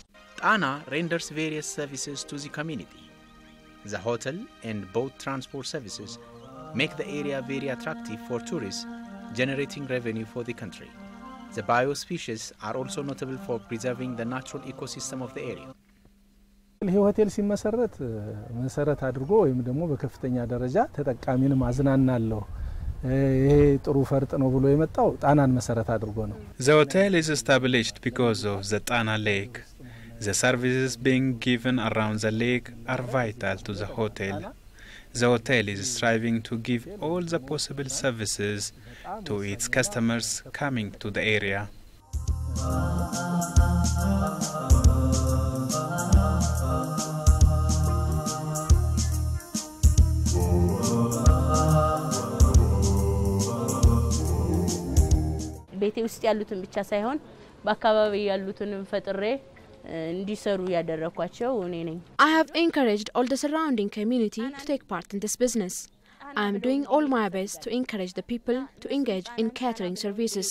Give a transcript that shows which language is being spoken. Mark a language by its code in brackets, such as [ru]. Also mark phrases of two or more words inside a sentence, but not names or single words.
[en] Tana renders various services to the community. The hotel and boat transport services make the area very attractive for tourists, generating revenue for the country. The biospecies are also notable for preserving the natural ecosystem of the area. [am] ይሄ ሆቴል ሲመሰረት መሰረት አድርጎ ወይም ደግሞ በከፍተኛ ደረጃ ተጠቃሚን ማዝናናለው ይሄ ጥሩ ፈርጥ ነው ብሎ የመጣው ጣናን መሰረት አድርጎ ነው። [en] The hotel is established because of the Tana lake. The services being given around the lake are vital to the hotel. The hotel is striving to give all the possible services to its customers coming to the area. [am] ቤቴ ውስጥ ያሉትን ብቻ ሳይሆን በአካባቢው ያሉትንም ፈጥሬ እንዲሰሩ ያደረኳቸው እኔ ነኝ። [en] I have encouraged all the surrounding community to take part in this business. I am doing all my best to encourage the people to engage in catering services.